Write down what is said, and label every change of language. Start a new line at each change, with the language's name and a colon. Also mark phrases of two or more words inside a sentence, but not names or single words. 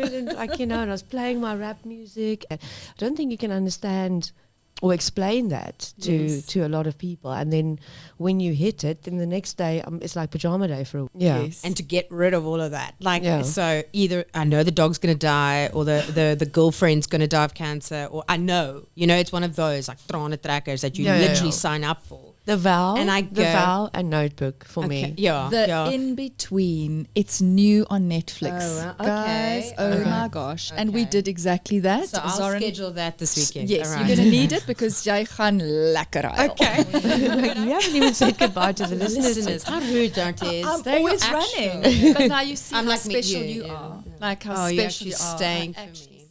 English: and and I was playing my rap music. I don't think you can understand or explain that to a lot of people. And then when you hit it, then the next day it's like pajama day for a week. Yeah. Yes. And to get rid of all of that, like, Yeah. so either I know the dog's going to die, or the girlfriend's going to die of cancer, or I know, it's one of those like
Afrikaans: trane trekkers
English: that you literally sign up for. The Vow, And I the go- Vow and Notebook for me. Yeah. The yeah. In Between, it's new on Netflix. Oh, wow. Guys, Okay, oh okay. my gosh. And we Okay. did exactly that. So I'll Zoran- schedule that this weekend. Yes, All you're right. going to need it because
Afrikaans: jy gaan lekker huil.
English: Okay. You haven't even said goodbye to the listeners. Listeners, how rude don't is? I'm They're your always actual- running. But now you see I'm how like me, special yeah, you yeah, are. yeah. Like how Oh, you're special actually you are. staying I for me. actually